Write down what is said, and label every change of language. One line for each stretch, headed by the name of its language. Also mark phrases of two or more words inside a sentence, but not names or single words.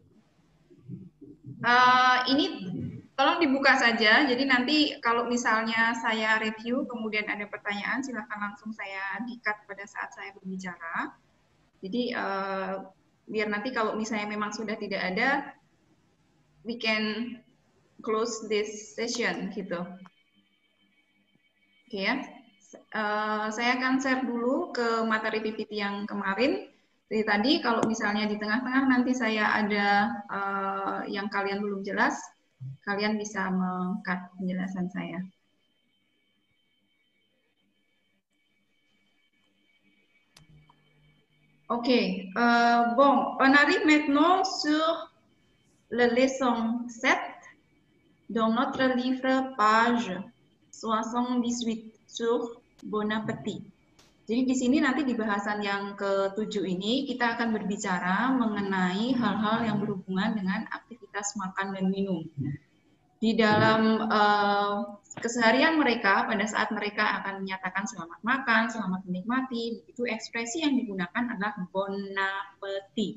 Indonesian: Ini tolong dibuka saja, jadi nanti kalau misalnya saya review, kemudian ada pertanyaan, silahkan langsung saya di-cut pada saat saya berbicara. Jadi, biar nanti kalau misalnya memang sudah tidak ada,
English: we can close this session gitu.
Indonesian: Oke ya. Saya akan share dulu ke materi PPT yang kemarin. Jadi tadi kalau misalnya di tengah-tengah nanti saya ada yang kalian belum jelas, kalian bisa meng-cut penjelasan saya. Oke,
French: bon, on arrive maintenant sur le leçon 7 dans notre livre page 78 sur Bon Appétit.
Indonesian: Jadi di sini nanti di bahasan yang ke-7 ini kita akan berbicara mengenai hal-hal yang berhubungan dengan aktivitas makan dan minum. Di dalam keseharian mereka, pada saat mereka akan menyatakan selamat makan, selamat menikmati, itu ekspresi yang digunakan adalah
French: Bon Appétit.